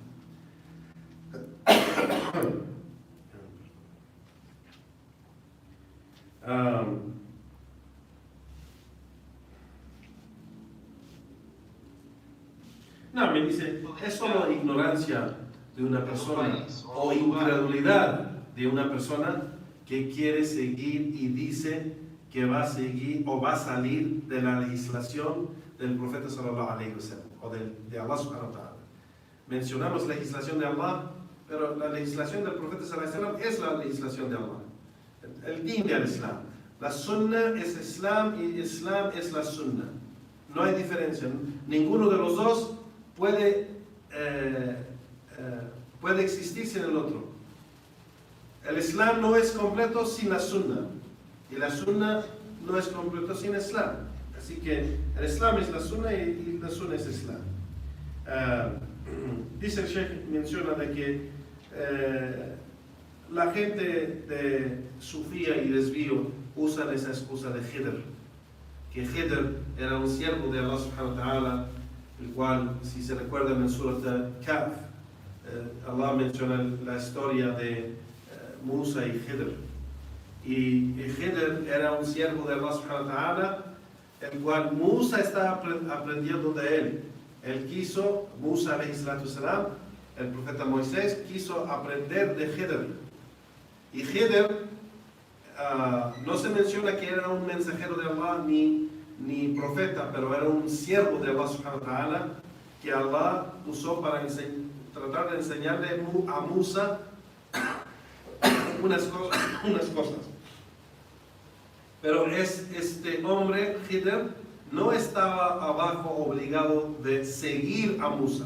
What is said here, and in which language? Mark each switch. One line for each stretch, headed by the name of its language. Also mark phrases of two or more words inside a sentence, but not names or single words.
Spanish: No, me dice, es solo ignorancia de una persona o incredulidad de una persona que quiere seguir y dice que va a seguir o va a salir de la legislación del profeta
Arabic: صلى الله عليه وسلم
Spanish: o de Allah
Arabic: سبحانه وتعالى.
Spanish: Mencionamos legislación de Allah, pero la legislación del profeta
Arabic: صلى الله عليه وسلم
Spanish: es la legislación de Allah. El din del Islam. La sunna es Islam y Islam es la sunna. No hay diferencia. Ninguno de los dos puede existir sin el otro. El Islam no es completo sin la sunna. Y la sunna no es completo sin Islam. Así que el Islam es la sunna y la sunna es Islam. Dice el Sheikh, menciona de que la gente de Sufía y desvío usan esa excusa de Khidr. Que Khidr era un siervo de Allah
Arabic: سبحانه وتعالى,
Spanish: el cual, si se recuerdan en Surat Kahf, Allah menciona la historia de Musa y Khidr. Y Khidr era un siervo de Allah
Arabic: سبحانه وتعالى,
Spanish: el cual Musa estaba aprendiendo de él. Él quiso, Musa
Arabic: عليه الصلاة السلام,
Spanish: el profeta Moisés, quiso aprender de Khidr. Y Khidr, no se menciona que era un mensajero de Allah ni profeta, pero era un siervo de Allah
Arabic: سبحانه وتعالى,
Spanish: que Allah usó para tratar de enseñarle a Musa unas cosas. Pero este hombre, Khidr, no estaba abajo obligado de seguir a Musa.